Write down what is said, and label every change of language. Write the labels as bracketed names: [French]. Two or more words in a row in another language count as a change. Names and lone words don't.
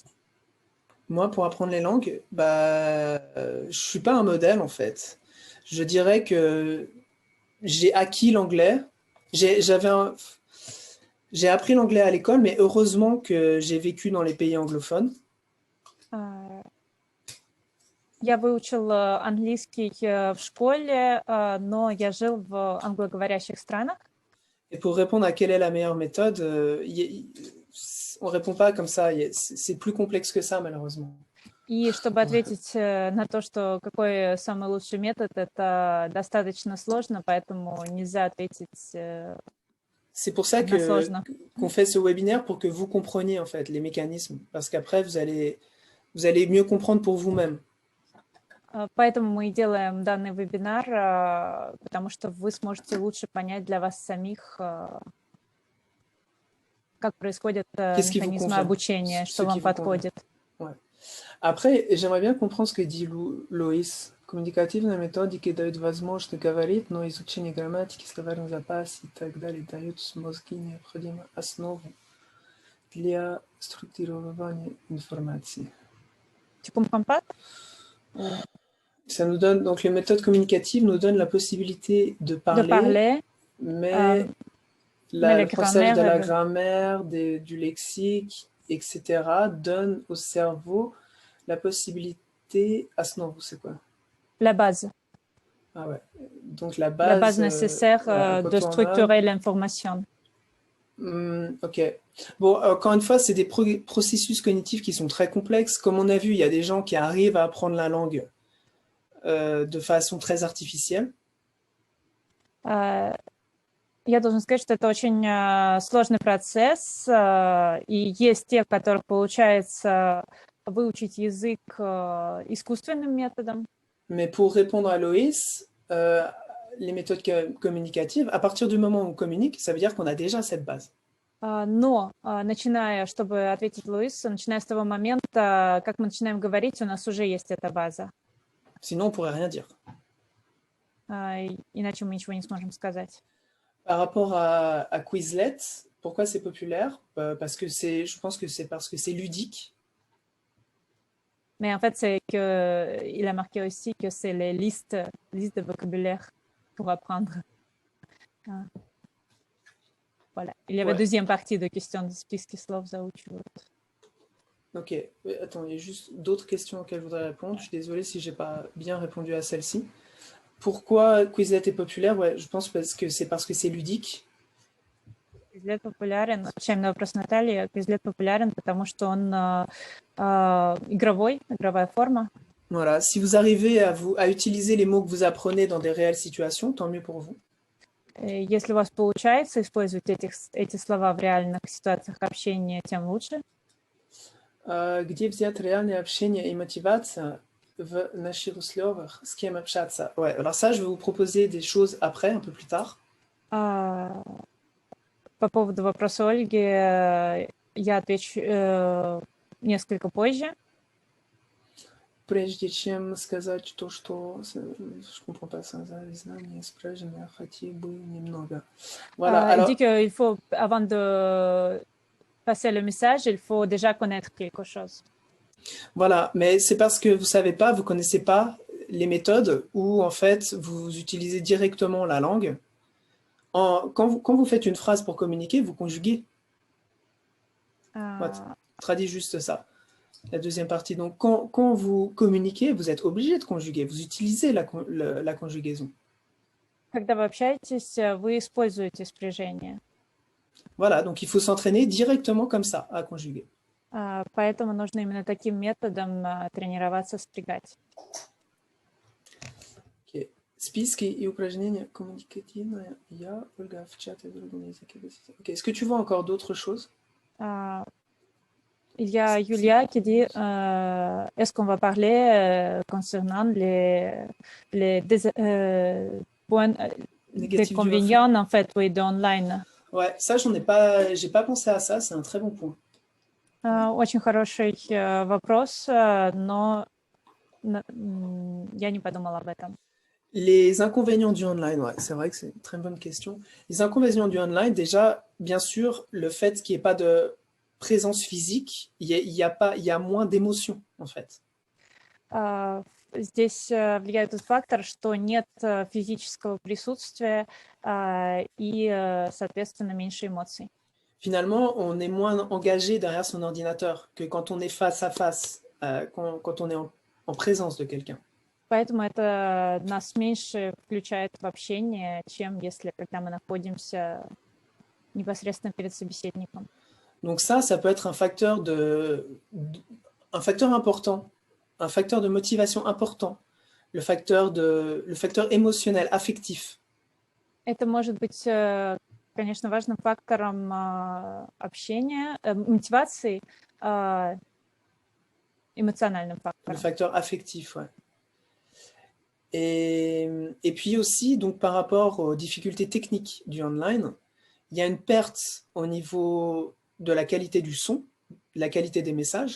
[French] Moi, pour apprendre les langues, je suis pas un modèle en fait. Je dirais que j'ai acquis l'anglais. J'ai appris l'anglais à l'école, mais heureusement que j'ai vécu dans les pays anglophones. [Russian] Я выучил английский в школе, но я жил в англоговорящих странах. [French] Et pour répondre à quelle est la meilleure méthode, on répond pas comme ça. C'est plus complexe que ça, malheureusement. [Russian] И чтобы ответить на то, что какой самый лучший метод, это достаточно сложно, поэтому нельзя ответить. [French] C'est pour ça qu'on fait ce webinaire, pour que vous compreniez en fait les mécanismes, parce qu'après vous allez mieux comprendre pour vous-même. [Russian] Поэтому мы и делаем данный вебинар, потому что вы сможете лучше понять для вас самих, как происходят механизмы обучения, что вам подходит. [French] Ouais. Après, j'aimerais bien comprendre ce que dit Loïs. [Russian] Коммуникативная методика дает возможность говорить, но изучение грамматики, словарный запас и так далее дают в мозге необходимую основу для структурирования информации. [French] Tu comprends pas? Ça nous donne, donc les méthodes communicatives nous donnent la possibilité de parler, mais l'apprentissage de la grammaire, du lexique, etc. donne au cerveau la possibilité... Основу, c'est quoi? La base. Ah ouais. Donc la base... La base nécessaire de structurer l'information. Ok. Bon, encore une fois, c'est des processus cognitifs qui sont très complexes. Comme on a vu, il y a des gens qui arrivent à apprendre la langue de façon très artificielle. [Russian] Я должен сказать, что это очень сложный процесс, и есть те, у которых получается выучить язык искусственным методом. [French] Mais pour répondre à Loïs, les méthodes communicatives, à partir du moment où on communique, ça veut dire qu'on a déjà cette base. [Russian] Но, чтобы ответить Луису, начиная с того момента, как мы начинаем говорить, у нас уже есть эта база. [French] Sinon, on pourrait rien dire. [Russian] Иначе мы ничего не сможем сказать. [French] Par rapport à Quizlet, Pourquoi c'est populaire? Parce que je pense que c'est parce que c'est ludique. Mais en fait, c'est que il a marqué aussi que c'est les listes de vocabulaire pour apprendre. Ah, voilà. Il y avait Ouais. deuxième partie de question de [Russian] списки слов заучивают. [French] Ok. Attends, il y a juste d'autres questions auxquelles je voudrais répondre. Je suis désolé si j'ai pas bien répondu à celle-ci. Pourquoi Quizlet est populaire? Ouais, je pense parce que c'est ludique. [Russian] Quizlet популярен, отвечая на вопрос Натальи, Quizlet популярен, потому что он игровая форма. [French] Voilà. Si vous arrivez à utiliser les mots que vous apprenez dans des réelles situations, tant mieux pour vous. [Russian] Если у вас получается использовать эти слова в реальных ситуациях общения, тем лучше. Где взять реальное общение и мотивация в наших условиях? С кем общаться? [French] Ouais, alors ça, je vais vous proposer des choses après, un peu plus tard. [Russian] По поводу вопроса Ольги, я отвечу несколько позже. Прежде чем сказать то, что [French] je comprends pas ça, [Russian] знания спрашивания, хотя бы немного. [French] Voilà, Il alors, dit qu'il faut, avant de passer le message, il faut déjà connaître quelque chose. voilà, mais c'est parce que vous savez pas, vous connaissez pas les méthodes où en fait vous utilisez directement la langue. Quand vous faites une phrase pour communiquer, vous conjuguez. Ouais, traduis juste ça. La deuxième partie. Donc, quand vous communiquez, vous êtes obligé de conjuguer. Vous utilisez la conjugaison. [Russian] Когда вы общаетесь, вы используете спряжение. [French] Voilà, donc il faut s'entraîner directement comme ça, à conjuguer. [Russian] Поэтому нужно именно таким методом тренироваться спрягать. [French] Okay. [Russian] Списки и упражнения коммуникативные. Я, Ольга, в чате другом языке. [French] Okay. Est-ce que tu vois encore d'autres choses? Il y a Julia qui dit est-ce qu'on va parler concernant les points d'inconvénients en fait, oui, de online. Ouais, ça, j'ai pas pensé à ça, c'est un très bon point. [Russian] Очень хороший вопрос, но я не подумала об этом. [French] Les inconvénients du online, ouais, c'est vrai que c'est une très bonne question. Les inconvénients du online, déjà, bien sûr, le fait qu'il n'y ait pas de présence physique, il y a moins d'émotions, en fait. [Russian] Здесь влияет тот фактор, что нет физического присутствия и, соответственно, меньше эмоций. [French] Finalement, on est moins engagé derrière son ordinateur que quand on est face à face, quand on est en présence de quelqu'un. [Russian] Поэтому это нас меньше включает в общение, чем если когда мы находимся непосредственно перед собеседником. [French] Donc ça peut être un facteur important, un facteur de motivation important, le facteur émotionnel, affectif. [Russian] Это может быть, конечно, важным фактором общения, мотивации, [French] émotionnel facteur. Le facteur affectif, ouais. Et puis aussi, donc par rapport aux difficultés techniques du online, il y a une perte au niveau de la qualité du son, de la qualité des messages.